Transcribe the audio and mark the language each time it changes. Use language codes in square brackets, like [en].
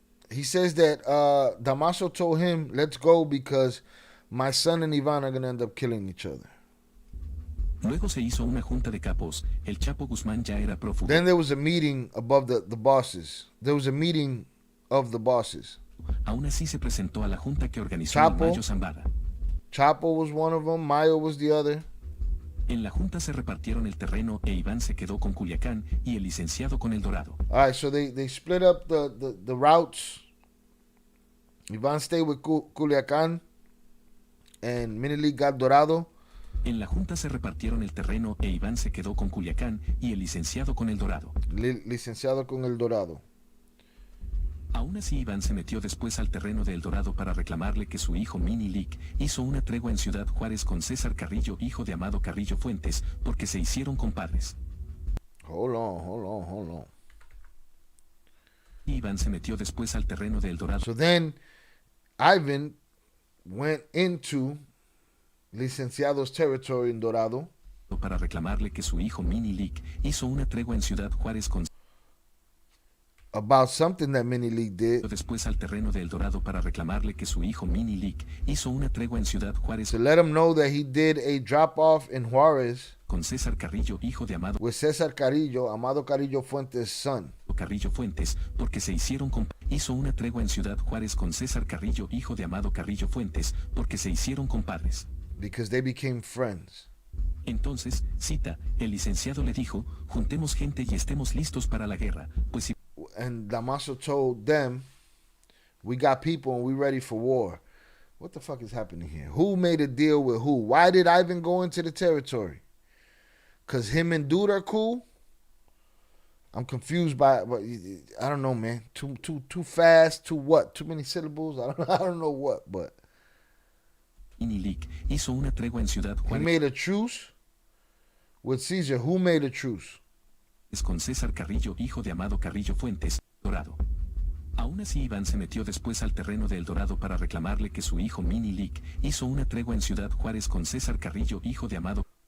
[en] He says that Damaso told him, let's go because my son and Iván are going to end up killing each other. [es] Luego se hizo una junta de capos, el Chapo Guzmán ya era prófugo. [en] Then there was a meeting above the bosses. There was a meeting of the bosses. [es] Aún así se presentó a la junta que organizó Chapo. Mayo Zambada. [en] Chapo was one of them. Mayo was the other. [es] En la junta se repartieron el terreno e Iván se quedó con Culiacán y el licenciado con El Dorado. [en] All right, so they split up the routes. Iván stayed with Culiacán and Minili got Dorado. [es] En la junta se repartieron el terreno e Iván se quedó con Culiacán y el licenciado con El Dorado. Licenciado con El Dorado. Aún así Iván se metió después al terreno de El Dorado para reclamarle que su hijo Mini Lick hizo una tregua en Ciudad Juárez con César Carrillo, hijo de Amado Carrillo Fuentes, porque se hicieron compadres. [en] Hold on. [es] Y Iván se metió después al terreno de El Dorado. [en] So then Ivan went into Licenciado's territory in Dorado [es] Para reclamarle que su hijo Mini Lick hizo una tregua en Ciudad Juárez con [en] about something that Mini League did. [es] después al terreno de El Dorado para reclamarle que su hijo Mini Lick hizo una tregua en Ciudad Juárez [en] To let him know that he did a drop off in Juarez [es] con César Carrillo, hijo de Amado [en] with César Carrillo, Amado Carrillo Fuentes' son. [es] Carrillo Fuentes, porque se hicieron hizo una tregua en Ciudad Juárez con César Carrillo, hijo de Amado Carrillo Fuentes, porque se hicieron compadres. [en] Because they became friends. [es] Entonces, cita, el licenciado le dijo, juntemos gente y estemos listos para la guerra, pues si [en] And Damaso told them, we got people and we ready for war. What the fuck is happening here? Who made a deal with who? Why did Ivan go into the territory? Because him and Dude are cool? I'm confused by what I don't know, man. Too fast. Too what? Too many syllables. I don't know what, but [es] Mini hizo una tregua en Ciudad [en] he [es] Juárez [en] made a truce with Caesar. Who made a truce? [es] con César Carrillo, hijo de Amado Carrillo Fuentes, Dorado. Aún así Iván se metió después al terreno de El Dorado para reclamarle que su hijo Mini Lick hizo una tregua en Ciudad Juárez con César Carrillo, hijo de Amado.